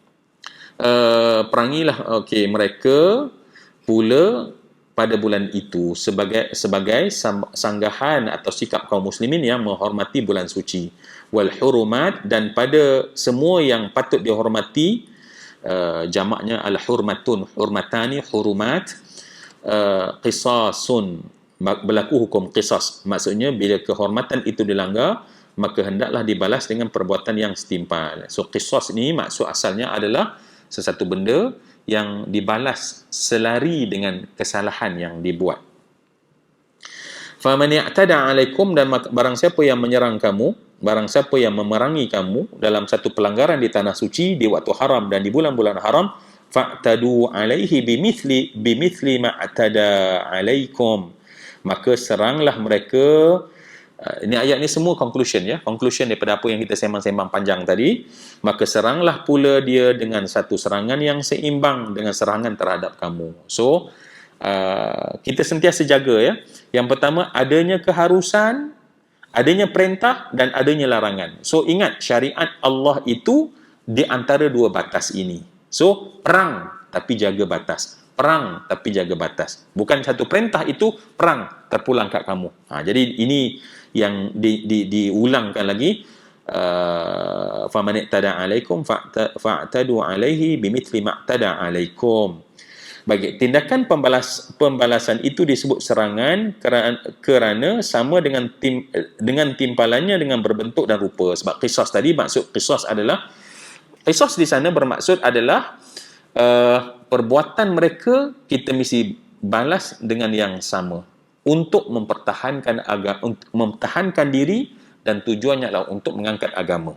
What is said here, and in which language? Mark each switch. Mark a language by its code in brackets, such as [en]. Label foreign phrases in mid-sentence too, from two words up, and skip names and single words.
[ms] Perangilah mereka pula pada bulan itu sebagai sanggahan atau sikap kaum muslimin yang menghormati bulan suci. [ar] والحرمات, [ms] dan pada semua yang patut dihormati, [ar] jamaknya الحرمة، حرمتان، حرمات. Qisasun, [ms] berlaku hukum qisas, maksudnya bila kehormatan itu dilanggar, maka hendaklah dibalas dengan perbuatan yang setimpal. So qisas ni maksud asalnya adalah sesuatu benda yang dibalas selari dengan kesalahan yang dibuat. [ar] فمن اعتدى عليكم, [ms] dan barang siapa yang menyerang kamu, barang siapa yang memerangi kamu dalam satu pelanggaran di tanah suci, di waktu haram dan di bulan-bulan haram, [ar] فاعتدوا عليه بمثل ما اعتدى عليكم, [ms] maka seranglah mereka. Ini ayat ni semua conclusion ya, conclusion daripada apa yang kita sembang-sembang panjang tadi. Maka seranglah pula dia dengan satu serangan yang seimbang dengan serangan terhadap kamu. So kita sentiasa jaga ya. Yang pertama, adanya keharusan, adanya perintah dan adanya larangan. So ingat, syariat Allah itu di antara dua batas ini. So perang tapi jaga batas, perang tapi jaga batas. Bukan satu perintah itu perang terpulang kat kamu. Jadi ini yang diulangkan lagi. [ar] فمن اعتدى عليكم فاعتدوا عليه بمثل ما اعتدى عليكم. [ms] Bagi tindakan pembalasan itu disebut serangan kerana sama dengan timpalannya dengan berbentuk dan rupa. Sebab qisas tadi, maksud qisas di sana bermaksud adalah perbuatan mereka kita mesti balas dengan yang sama untuk mempertahankan diri, dan tujuannya adalah untuk mengangkat agama.